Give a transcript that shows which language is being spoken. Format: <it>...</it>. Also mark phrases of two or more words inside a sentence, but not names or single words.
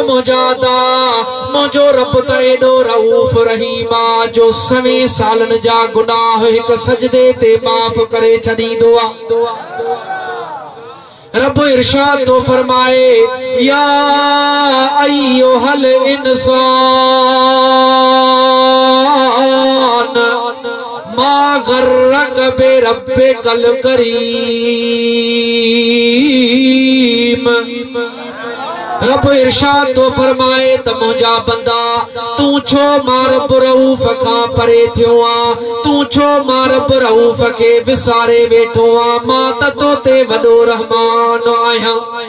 <sd>मुंहिंजा अदा मुंहिंजो रब त एॾो रऊफ़ रहीम आहे जो 100 सालनि जा गुनाह हिक सजदे ते माफ़ करे छॾींदो आहे रब इरशाद तो फरमाए</sd> <ar>يا أيها الإنسان ما غرك بربك الكريم.</ar> <sd>रब इरशाद तो फरमाए त मुंहिंजा बंदा तू छो मां रब रऊफ़ खां परे थियो आ, तू छो मां रब रऊफ़ खे विसारे वेठो आ, मां त तो ते वॾो रहमान आहियां।</sd>